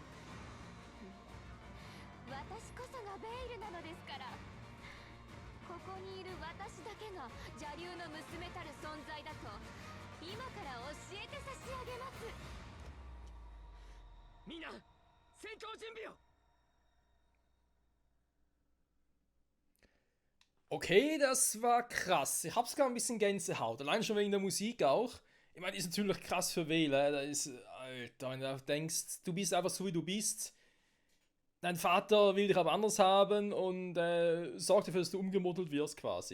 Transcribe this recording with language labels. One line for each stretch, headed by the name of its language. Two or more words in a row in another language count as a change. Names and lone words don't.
Japanese: 私こそがベイルなのですから。こここにいる私だけが邪竜の娘たる存在だと今から教えて差し上げます。みんな戦闘準備を。
German: Okay, das war krass. Ich hab's gerade ein bisschen Gänsehaut. Allein schon wegen der Musik auch. Ich meine, die ist natürlich krass für Wähler. Da ist, Alter, wenn du denkst, du bist einfach so wie du bist. Dein Vater will dich aber anders haben und sorgt dafür, dass du umgemoddelt wirst quasi.